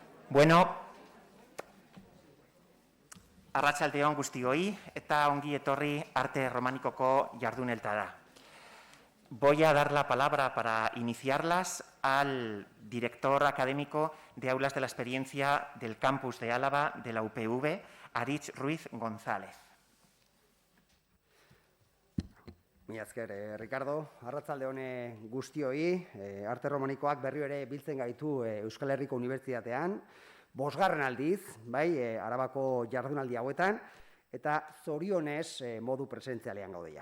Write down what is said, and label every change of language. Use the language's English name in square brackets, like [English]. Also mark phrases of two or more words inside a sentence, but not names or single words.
[Basque] Bueno, arratsaldeon guztioi eta ongi etorri [Spanish] arte románicoko [Basque] jarduneltara. [Spanish] Voy a dar la palabra para iniciarlas al director académico de Aulas de la Experiencia del Campus de Álava de la UPV, Aritz Ruiz González. [Basque] Mila esker, Ricardo. Arratsaldeon guztioi, arte romanikoak berriro ere biltzen gaitu Euskal Herriko Unibertsitatean, 5. aldiz, bai, Arabako jardunaldi hauetan, eta zorionez modu presentzialean gaudeia.